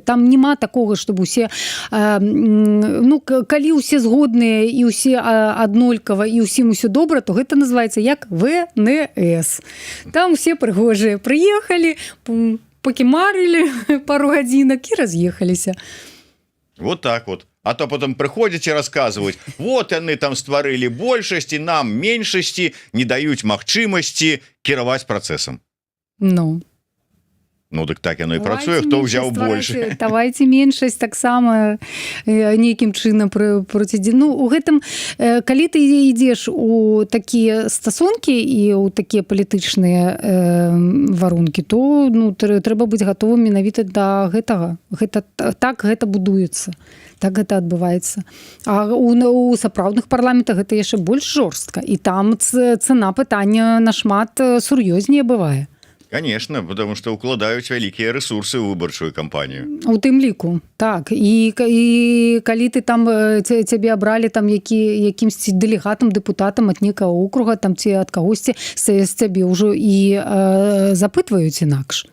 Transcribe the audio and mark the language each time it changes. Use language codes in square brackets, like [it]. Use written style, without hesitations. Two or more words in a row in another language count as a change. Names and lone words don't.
[be] Там няма такога, чтобы усе калі ўсе згодныя і ўсе аднолькава і ўсім усё добра, то гэта называецца як ВНС. Там усе прыгожыя прыехалі, пакімарылі пару гадзінак і раз'ехаліся. Вот так вот. А то потом прыходзяць і расказваюць: вот яны там стварылі большасці, нам меншасці не даюць магчымасці кіраваць працэсам. Дык так яно і працуе, хто ўзяў больш. Давайце меншасць таксама нейкім чынам процідзе. У гэтым, калі ты ідзеш у такія стасункі і ў такія палітычныя варункі, то трэба быць гатовым менавіта да гэтага. Так гэта будуецца. Так гэта адбываецца. А у сапраўдных парламентах гэта яшчэ больш жорстка. І там цана пытання нашмат сур'ёзнее бывае. [ru] Конечно, потому что [be] укладаюць вялікія рэсурсы ў выбарчую кампанію. У тым ліку, так. І калі ты там цябе абралі там якімсьці дэлегатам, дэпутатам ад некага округа, там ці ад кагосьці, з цябе ўжо і запытваюць інакш.